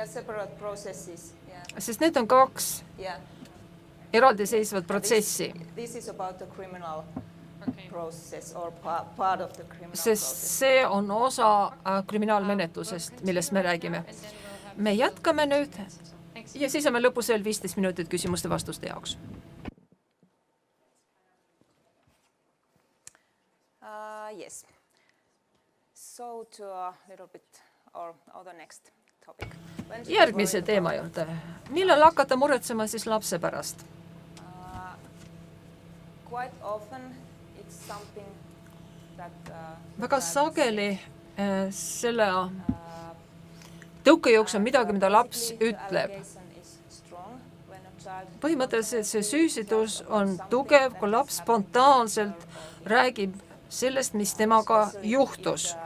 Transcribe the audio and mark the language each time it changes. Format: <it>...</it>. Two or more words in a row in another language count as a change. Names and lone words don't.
<et>Sest need on kaks eraldiseisvat protsessi. Sest see on osa kriminaalmenetlusest, millest me räägime. Me jätkame nüüd ja siis on meil lõpus veel 15 minutit küsimuste vastuste jaoks.</et> <en>Yes. So to a little bit or the next topic.</en> <et>Järgmise teema juurde. Millal hakata muretsema siis lapse pärast?</et> <en>Quite often it's something that</en> <et>väga sageli selle tõukejooks on midagi, mida laps ütleb. Põhimõtteliselt see süüsidus on tugev, kui laps spontaanselt räägib sellest, mis temaga juhtus.</et>